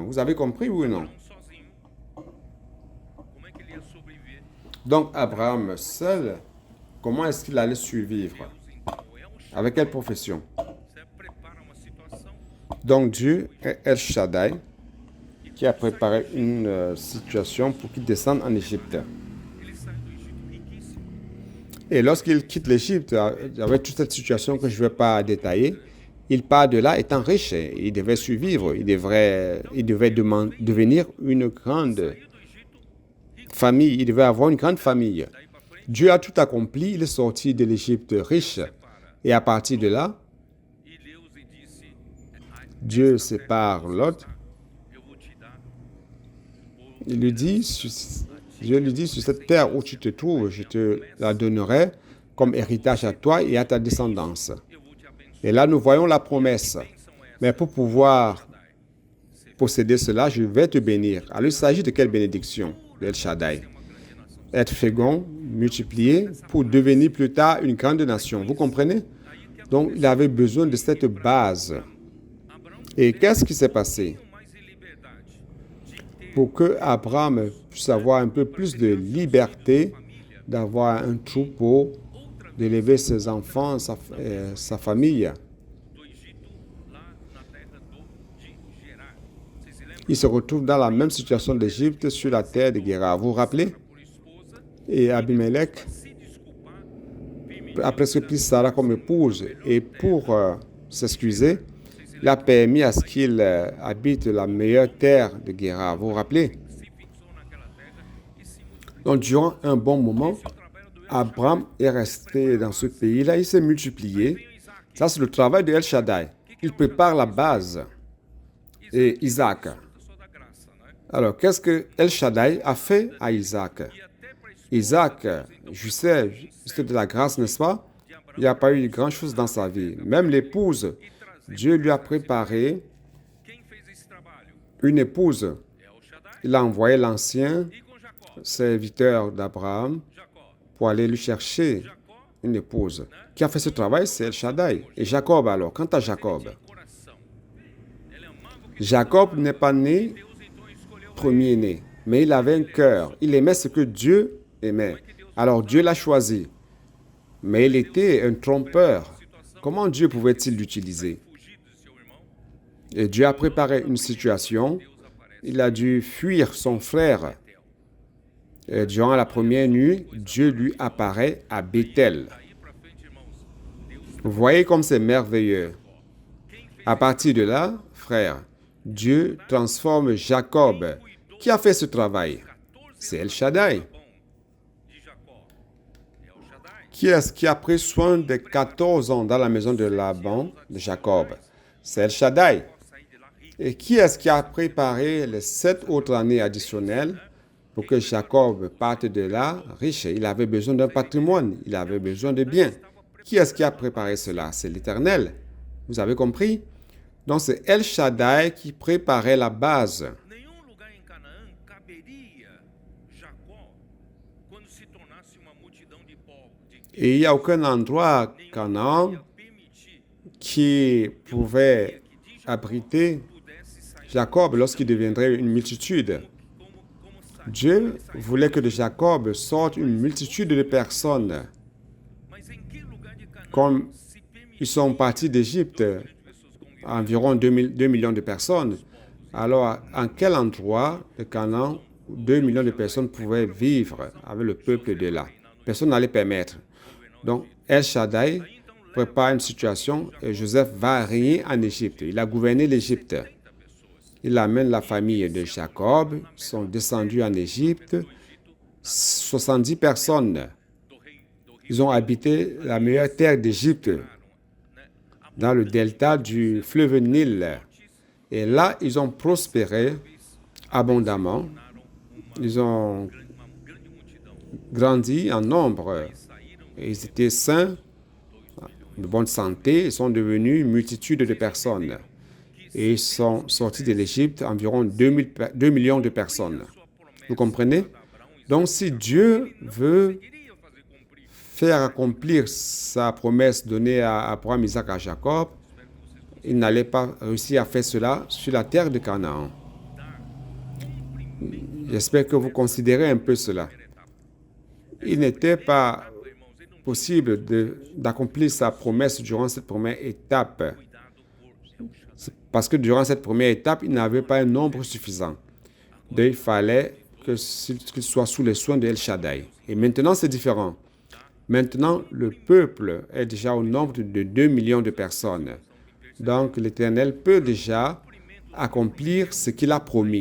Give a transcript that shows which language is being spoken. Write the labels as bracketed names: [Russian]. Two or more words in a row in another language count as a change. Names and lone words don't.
[French] Vous avez compris, oui ou non? Donc, Abraham seul, comment est-ce qu'il allait survivre? Avec quelle profession? Donc, Dieu est El Shaddai qui a préparé une situation pour qu'il descende en Égypte. [Portuguese] Ele sai do Egito riquíssimo. [French] Et lorsqu'il quitte l'Égypte, avec toute cette situation que je ne vais pas détailler, il part de là étant riche. Il devait survivre. Il devait devenir une grande [Portuguese] Saiu do Egito rico. [French] famille. Il devait avoir une grande famille. [Portuguese] Daí para frente, [French] Dieu a tout accompli. Il est sorti de l'Égypte riche. [Portuguese] separa. [French] Et à partir de là, [Portuguese] E Deus lhe disse: [French] Dieu [Portuguese] "Esta terra [French] sépare [Portuguese] que você Lot. está, eu vou te dar por [French] Il lui dit, Dieu lui dit, sur cette terre où tu te trouves, je te la donnerai comme héritage à toi et à ta descendance. [Portuguese] eu vou te abençoar." [French] Et là, nous voyons la promesse. [Portuguese] Bênção essa, [French] Mais pour pouvoir Shaddai. posséder cela, je vais te bénir. Alors, il s'agit de quelle bénédiction? El Shaddai. [Portuguese] Uma grande nação. [French] Être fécond, multiplié, pour devenir plus tard une grande nation. Vous comprenez? Donc, il avait besoin de cette base. [Portuguese] Abraão [French] Et qu'est-ce qui s'est passé? [Portuguese] tinha mais de liberdade de ter [French] Pour que Abraham puisse avoir un peu plus de liberté, d'avoir un troupeau, d'élever ses enfants, sa famille. [Portuguese] do Egito lá na terra de Gerar. Vocês se lembram? [French] Il se retrouve dans la même situation d'Égypte sur la terre de Guérar. Vous vous rappelez? [Portuguese] Por esposa, [French] Et Abimelech [Portuguese] se desculpar, [French] a presque pris Sarah comme épouse. Et pour s'excuser, il a permis à ce qu'il habite la meilleure terre de Guérar. Vous vous rappelez? [Portuguese] se fixou naquela terra e se multiplicou. [French] Donc, durant un bon moment, [Portuguese] O trabalho do El [French] Abraham est resté dans ce pays-là. Il s'est multiplié. [Portuguese] veio Isaac. [French] Ça, c'est le travail de El Shaddai. Il prépare la base. Et Isaac. [Portuguese] Só da graça, né? [French] Alors, qu'est-ce que El Shaddai a fait à Isaac? [Portuguese] E até para [French] Isaac, je sais, c'était de la grâce, n'est-ce pas? Il n'y a pas eu grand-chose dans sa vie. Même l'épouse, Dieu lui a préparé [Portuguese] quem fez esse trabalho? [French] une épouse. El Shaddai Il a envoyé l'ancien [Portuguese] e com Jacó. [French] serviteur d'Abraham [Portuguese] Jacó. [French] pour aller lui chercher [Portuguese] Jacó [French] une épouse. Qui a fait ce travail, c'est El Shaddai. Et Jacob alors, quant à Jacob, [Portuguese] tinha coração. Ele amava o que [French] Jacob n'est pas né [Portuguese] Deus então escolheu. [French] premier-né, mais il avait un cœur. Il aimait ce que Dieu aimait. Alors Dieu l'a choisi. Mais il était un trompeur. Comment Dieu pouvait-il l'utiliser? [Portuguese] Fugir de seu irmão. [French] Et Dieu a préparé une situation. [Portuguese] Deus aparece. [French] Il a dû fuir son frère. Et durant la première nuit, Dieu lui apparaît à Bethel. [Portuguese] Daí para frente, irmãos, Deus [French] Vous voyez comme c'est merveilleux. [Portuguese] quem fez [French] À partir de là, frère, Dieu transforme Jacob. Qui a fait ce travail? 14 C'est El Shaddai. [Portuguese] bom de Jacó. [French] El Shaddai. Qui est-ce qui a pris soin des 14 ans dans la maison de Laban, de Jacob? C'est El Shaddai. [Portuguese] Sair de lá rico. [French] Et qui est-ce qui a préparé les 7 autres années additionnelles pour que Jacob parte de là riche? Il avait besoin d'un patrimoine, il avait besoin de biens. Qui est-ce qui a préparé cela? C'est l'Éternel. Vous avez compris? Donc c'est El Shaddai qui préparait la base. [Portuguese] Nenhum lugar em Canaã caberia Jacó quando se tornasse uma multidão de povos. [French] Et il n'y a aucun endroit à Canaan [Portuguese] Permitir [French] qui pouvait abriter [Portuguese] pudesse sair [French] Jacob lorsqu'il deviendrait une multitude. [Portuguese] como [French] Dieu voulait que de Jacob sorte une multitude de personnes. [Portuguese] Mas em que lugar de Canaã [French] Comme [Portuguese] se permitir [French] ils sont partis d'Égypte, [Portuguese] pessoas como [French] environ 2 millions de personnes, alors en quel endroit de Canaan 2 millions de personnes pouvaient vivre avec le peuple de là? Personne n'allait permettre. Donc, El Shaddai prépare une situation et Joseph va régner en Égypte. Il a gouverné l'Égypte. Il amène la famille de Jacob, ils sont descendus en Égypte, 70 personnes. [Portuguese] do rei [French] Ils ont habité la meilleure terre d'Égypte, dans le delta du fleuve Nil. Et là, ils ont prospéré abondamment. Ils ont [Portuguese] uma grande multidão [French] grandi en nombre. [Portuguese] saíram [French] Et ils étaient sains, de bonne santé. Ils sont devenus une multitude de personnes. Et ils sont sortis de l'Égypte environ 2 millions de personnes. Vous comprenez? Donc, si Dieu veut [Portuguese] queria fazer cumprir. [French] faire accomplir sa promesse donnée à Abraham, Isaac et à Jacob, il n'allait pas réussir à faire cela sur la terre de Canaan. J'espère que vous considérez un peu cela. Il n'était pas possible d'accomplir sa promesse durant cette première étape. [Portuguese] Cuidado por El Shaddai. [French] C'est parce que durant cette première étape, il n'avait pas un nombre suffisant. il fallait qu'il soit sous les soins de El Shaddai. Et maintenant, c'est différent. Maintenant, le peuple est déjà au nombre de 2 millions de personnes. Donc, l'Éternel peut déjà accomplir ce qu'il a promis.